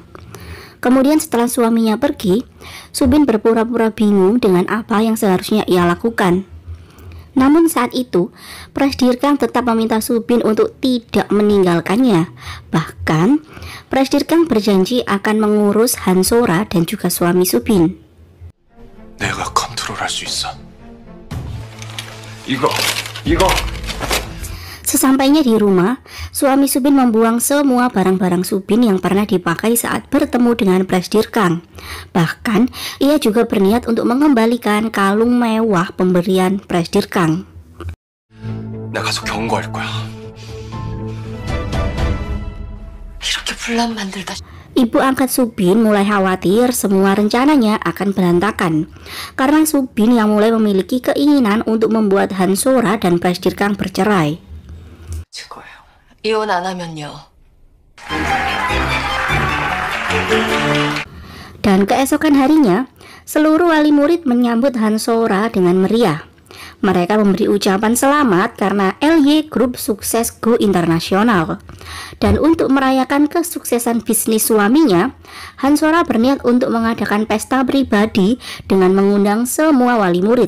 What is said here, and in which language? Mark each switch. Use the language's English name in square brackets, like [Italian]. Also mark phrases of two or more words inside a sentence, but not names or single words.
[Indonesian] Kemudian setelah suaminya pergi, Subin berpura-pura bingung dengan apa yang seharusnya ia lakukan. Namun saat itu, Presdirkang tetap meminta Subin untuk tidak meninggalkannya. Bahkan, Presdirkang berjanji akan mengurus Hansora dan juga suami Subin. [Korean] 내가 컨트롤할 수 있어. 이거. [Indonesian] Sesampainya di rumah, suami Subin membuang semua barang-barang Subin yang pernah dipakai saat bertemu dengan Presdirkang. Bahkan, ia juga berniat untuk mengembalikan kalung mewah pemberian Presdirkang. [Korean] 나 가서 경고할 거야. 이렇게 분란 만들다. [Indonesian] Ibu angkat Subin mulai khawatir semua rencananya akan berantakan karena Subin yang mulai memiliki keinginan untuk membuat Hansora dan Presdirkang bercerai. [Korean] 죽어요. 이혼 안 하면요. [Indonesian] Dan keesokan harinya, seluruh wali murid menyambut Hansora dengan meriah. Mereka memberi ucapan selamat karena LY Group sukses go internasional. Dan untuk merayakan kesuksesan bisnis suaminya, Hansora berniat untuk mengadakan pesta pribadi dengan mengundang semua wali murid.